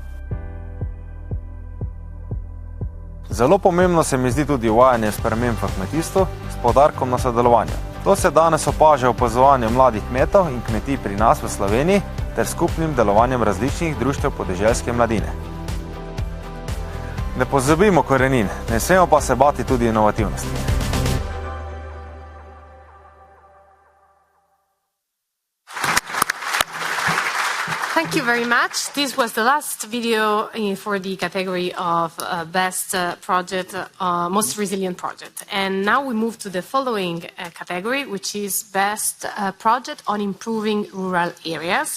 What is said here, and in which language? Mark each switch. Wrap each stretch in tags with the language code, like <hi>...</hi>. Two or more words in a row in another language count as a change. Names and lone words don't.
<sl>Zelo pomembno se mi zdi tudi uvajanje sprememb v kmetijstvu s poudarkom na sodelovanju. To se danes opaža v opazovanju mladih kmetov in kmetij pri nas v Sloveniji ter skupnim delovanjem različnih društev podeželske mladine. Ne pozabimo korenin, ne smemo pa se bati tudi inovativnosti.</sl> <en>Thank you very much. This was the last video for the category of best project, most resilient project. And now we move to the following category, which is best project on improving rural areas.</en>